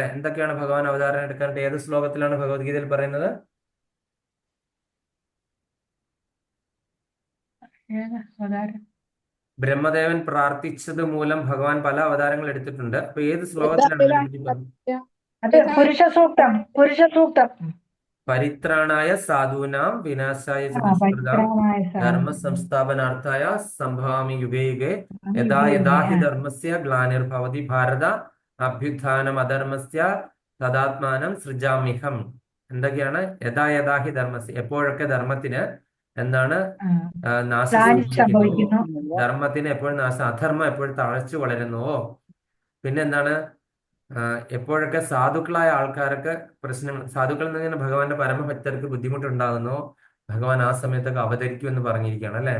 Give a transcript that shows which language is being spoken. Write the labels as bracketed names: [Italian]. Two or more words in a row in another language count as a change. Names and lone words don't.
[Malayalam] എന്തൊക്കെയാണ് ഭഗവാൻ അവതാരം എടുക്കാനായിട്ട്? ഏത് ശ്ലോകത്തിലാണ് ഭഗവത്ഗീതയിൽ പറയുന്നത്? ഏതാ അവതാരം? ബ്രഹ്മദേവൻ പ്രാർത്ഥിച്ചത് മൂലം ഭഗവാൻ പല അവതാരങ്ങൾ എടുത്തിട്ടുണ്ട്. അപ്പൊ ഏത് ശ്ലോകത്തിലാണ് അതിനെപ്പറ്റി പറഞ്ഞത്? അത് പുരുഷ സൂക്തം. [Sanskrit] പരിത്രാണായ സാധൂനാം വിനാശായ ച ആ, ദുഷ്കൃതാം പരിത്രാണായ ധർമ്മ സാധു. സംസ്ഥാപനാർത്ഥായ സംഭവാമി യുഗേ യുഗേ യഥാ യുഗേ യഥാ യുഗേ. ഹി ആ, ധർമ്മസ്യ ഗ്ലാനിർഭവതി ഭാരത അഭ്യുത്ഥാനം അധർമ്മസ്യ തദാത്മാനം സൃജാമ്യഹം. [Malayalam] എന്തൊക്കെയാണ് [Sanskrit] യഥാ യഥാ ഹി ധർമ്മസ്യ? [Malayalam] എപ്പോഴൊക്കെ ധർമ്മത്തിന് എന്താണ് ആ. നാശം പ്ലാൻ സംഭവിക്കുന്നുവോ, സംഭവിക്കുന്നു. ധർമ്മത്തിന് എപ്പോഴും നാശം, അധർമ്മം എപ്പോഴും തഴച്ചു വളരുന്നുവോ, പിന്നെ എന്താണ് എപ്പോഴൊക്കെ സാധുക്കളായ ആൾക്കാർക്ക് പ്രശ്നങ്ങൾ, സാധുക്കളിൽ നിന്ന് ഭഗവാന്റെ പരമഭക്തർക്ക് ബുദ്ധിമുട്ടുണ്ടാകുന്നോ, ഭഗവാൻ ആ സമയത്തൊക്കെ അവതരിക്കും എന്ന് പറഞ്ഞിരിക്കുകയാണ് അല്ലെ?